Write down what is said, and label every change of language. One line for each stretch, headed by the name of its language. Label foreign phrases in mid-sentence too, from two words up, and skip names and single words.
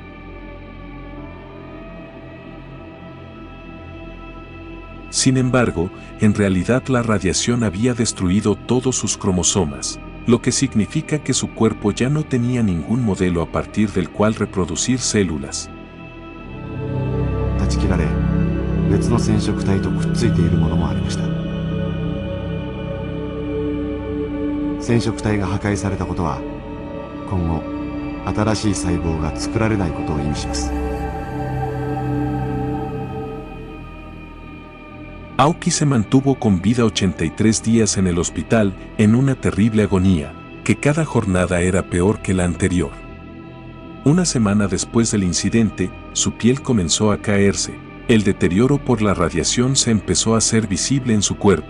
Spanish: Sin embargo, en realidad la radiación había destruido todos sus cromosomas, lo que significa que su cuerpo ya no tenía ningún modelo a partir del cual reproducir células.
Japanese: 別の染色体とくっついているものもありました。染色体が破壊されたことは、今後新しい細胞が作られないことを意味します。
Spanish: Aoki se mantuvo con vida 83 días en el hospital, en una terrible agonía, que cada jornada era peor que la anterior. Una semana después del incidente, su piel comenzó a caerse. El deterioro por la radiación se empezó a hacer visible en su cuerpo.